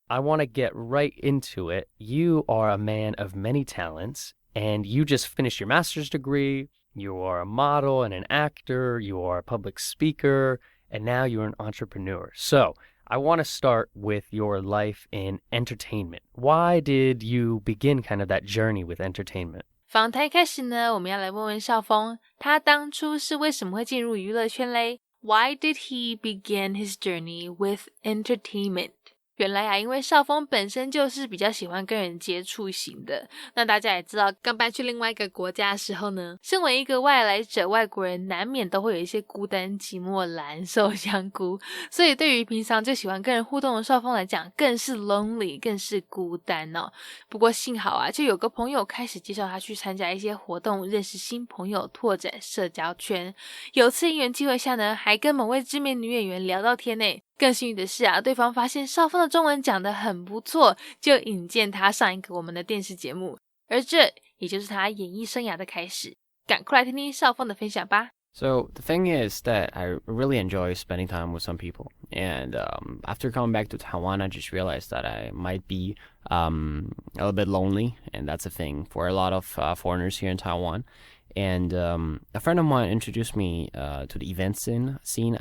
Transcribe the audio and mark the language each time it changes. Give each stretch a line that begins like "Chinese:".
English: I want to get right into it. You are a man of many talents, and you just finished your master's degree. You are a model and an actor. You are a public speaker, and now you're an entrepreneur. So I want to start with your life in entertainment. Why did you begin kind of that journey with entertainment?
Chinese: 访谈一开始呢，我们要来问问邵丰，他当初是为什么会进入娱乐圈嘞？
English: Why did he begin his journey with entertainment?
Chinese: 原来啊，因为邵丰本身就是比较喜欢跟人接触型的。那大家也知道，刚搬去另外一个国家的时候呢，身为一个外来者，外国人难免都会有一些孤单寂寞蓝瘦香菇。所以对于平常就喜欢跟人互动的邵丰来讲，更是 lonely， 更是孤单哦。不过幸好啊，就有个朋友开始介绍他去参加一些活动，认识新朋友，拓展社交圈。有次因缘机会下呢，还跟某位知名女演员聊到天呢。更幸运的是啊，对方发现邵丰的中文讲得很不错，就引荐他上一个我们的电视节目，而这也就是他演艺生涯的开始。赶快来听听邵丰的分享吧。
English: So the thing is that I really enjoy spending time with some people. And after coming back to Taiwan, I just realized that I might be a little bit lonely. And that's a thing for a lot of foreigners here in Taiwan. And a friend of mine introduced me to the event scene.